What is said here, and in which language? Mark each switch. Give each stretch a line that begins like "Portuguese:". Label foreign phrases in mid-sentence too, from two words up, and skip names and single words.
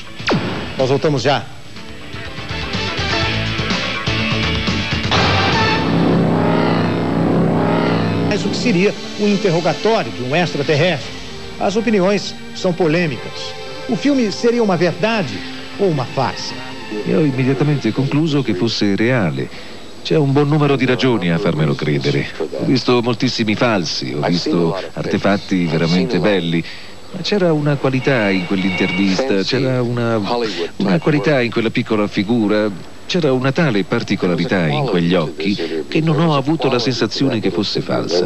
Portuguese: Nós voltamos já. Mas o que seria um interrogatório de um extraterrestre? As opiniões são polêmicas. O filme seria uma verdade ou uma farsa?
Italian: Io ho immediatamente concluso che fosse reale. C'è un buon numero di ragioni a farmelo credere. Ho visto moltissimi falsi, ho visto artefatti veramente belli. Ma c'era una qualità in quell'intervista, c'era una qualità in quella piccola figura, c'era una tale particolarità in quegli occhi che non ho avuto la sensazione che fosse falsa.